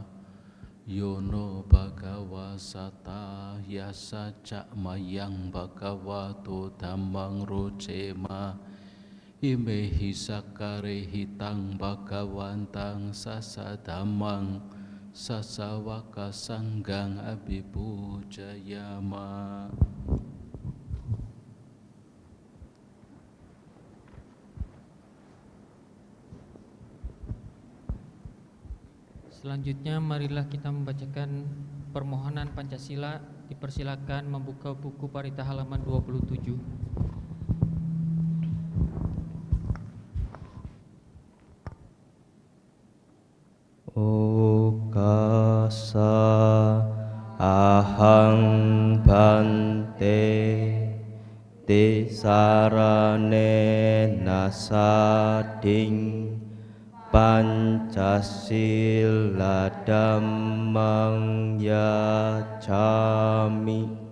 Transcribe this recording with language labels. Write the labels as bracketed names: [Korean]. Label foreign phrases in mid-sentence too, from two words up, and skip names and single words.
[Pali] Yono bhagava sata yasa cak mayang bhagavato dhammang rocema. Imehi sakare hitang bhagavantang sasa dhammang sasawaka sanggang abhipujayama. [Indonesian] Selanjutnya marilah kita membacakan permohonan Pancasila. Dipersilakan membuka buku Parita halaman 27. [Pali] Okasa ahang bante tisarane nasading Pancasila dhammang yacami